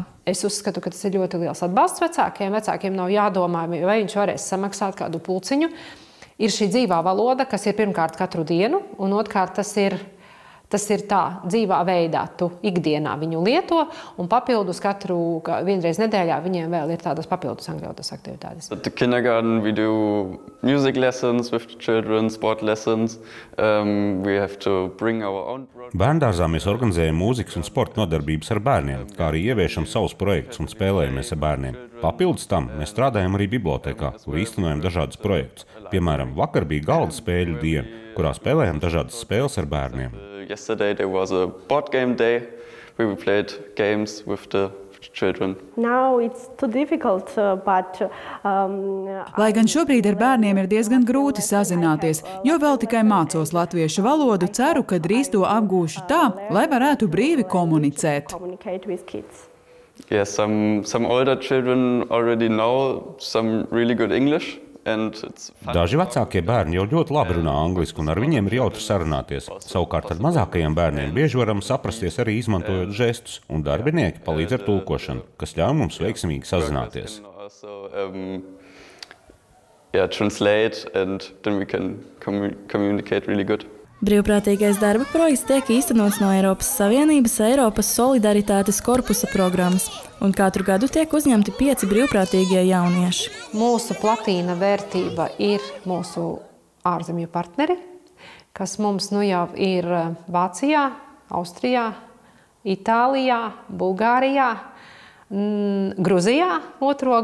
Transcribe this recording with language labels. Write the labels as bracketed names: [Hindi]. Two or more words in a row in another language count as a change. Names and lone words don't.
[Latvian] Es uzskatu, ka tas ir ļoti liels atbalsts vecākiem. Vecākiem nav jādomā, vai viņš varēs samaksāt kādu pulciņu. Ir šī dzīvā valoda, kas ir pirmkārt katru dienu, un otrkārt tas ir tā dzīvā veidā. Tu ikdienā viņu lieto, un papildus vienreiz nedēļā viņiem vēl ir tādas papildus angļu valodas aktivitātes. [English] At the kindergarten we do music lessons with the children, sport lessons. We have to bring our own projects. [Latvian] Bērndārzā mēs organizējam mūzikas un sporta nodarbības ar bērniem, kā arī ieviešam savus projektus un spēlējamies ar bērniem. Papildus tam mēs strādājam arī bibliotēkā, kur īstenojam dažādus projektus. Piemēram, vakar bija galda spēļu diena, kurā spēlējam dažādas spēles ar bērniem. [English] Yesterday there was a board game day where we played games with the children. Now it's too difficult, [Latvian] Lai gan šobrīd ar bērniem ir diezgan grūti sazināties, jo vēl tikai mācos latviešu valodu, ceru, ka drīz to apgūšu tā, lai varētu brīvi komunicēt. [English] Yeah, some older children already know some really good English. [Latvian] Daži vecākie bērni jau ļoti labi runā angliski, un ar viņiem ir jautri sarunāties. Savukārt ar mazākajiem bērniem bieži varam saprasties arī izmantojot žestus, un darbinieki palīdz ar tulkošanu, kas ļauj mums veiksmīgi sazināties. [English] Translate, and then we can communicate really good. [Latvian] Brīvprātīgais darba projekts tiek īstenots no Eiropas Savienības Eiropas solidaritātes korpusa programmas, un katru gadu tiek uzņemti 5 brīvprātīgie jaunieši. Mūsu platīna vērtība ir mūsu ārzemju partneri, kas mums nu jau ir Vācijā, Austrijā, Itālijā, Bulgārijā, Gruzijā 2.